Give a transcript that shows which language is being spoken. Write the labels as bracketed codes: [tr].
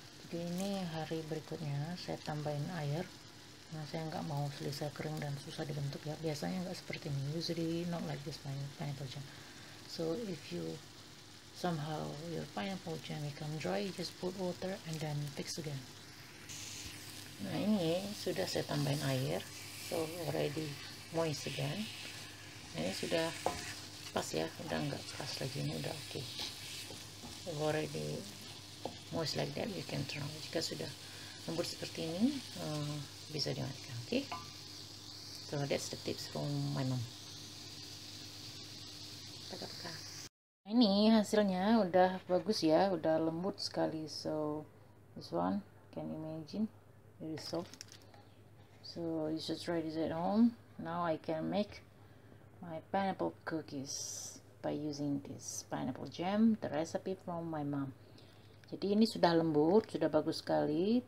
[id] Jadi ini hari berikutnya saya tambahin air karena saya nggak mau selesai kering dan susah dibentuk ya. Biasanya nggak seperti ini, usually not like this pineapple jam. [en] So if you somehow your pineapple jam become dry, you just put water and then fix again. [id] Nah ini sudah saya tambahin air, so already moist again. Nah, ini sudah pas ya, udah nggak keras lagi, ini udah oke. [en] Already moist like that, you can turn on. [id] Jika sudah lembut seperti ini, bisa dimakan. [en] Okay, so that's the tips from my mom. Paka-paka. [id] Ini hasilnya udah bagus ya, udah lembut sekali. [en] So this one, can imagine, very soft. So you should try this at home. Now I can make my pineapple cookies by using this pineapple jam, the recipe from my mom. [id] Jadi ini sudah lembut, sudah bagus sekali.